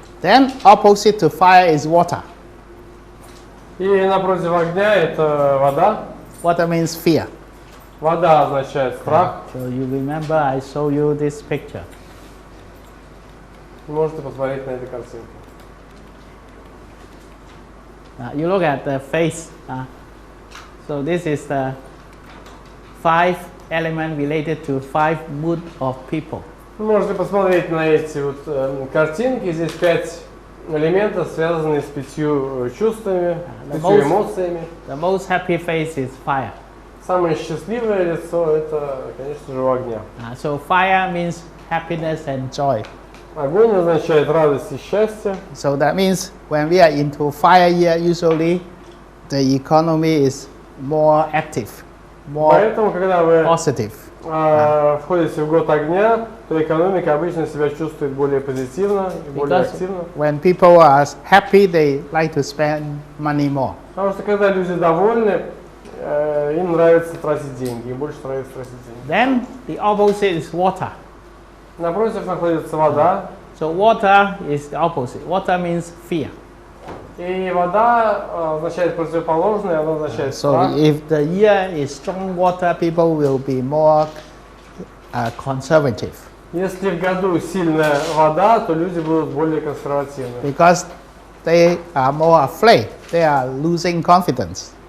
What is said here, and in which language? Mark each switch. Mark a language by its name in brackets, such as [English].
[English] Then opposite to fire is water. [Russian] И напротив огня это вода. [English] Water means fear. [Russian] Вода означает страх. [English] So you remember I show you this picture. [Russian] Можете посмотреть на эту картинку. [English] You look at the face. So this is the 5 elements related to 5 mood of people. [Russian] Вы можете посмотреть на эти картинки. Здесь 5 элементов, связанные с 5 чувствами, 5 эмоциями. [English] The most happy face is fire. [Russian] Самое счастливое лицо это, конечно же, у огня. [English] So fire means happiness and joy. [Russian] Огонь означает радость и счастье. [English] So that means when we are into fire year, usually the economy is more active, more [Russian] Поэтому, когда вы [English] positive. [Russian] входите в год огня, то экономика обычно себя чувствует более позитивно и более [English] Because [Russian] активно. [English] when people are happy, they like to spend money more. [Russian] Потому что когда люди довольны, им нравится тратить деньги, им больше нравится тратить деньги. [English] Then the opposite is water. [Russian] Напротив находится вода. [English] So water is the opposite. Water means fear. [Russian] И вода означает противоположное, она означает страх. [English] So if the year is strong water, people will be more conservative. [Russian] Если в году сильная вода, то люди будут более консервативны. [English] Because they are more afraid. They are losing confidence.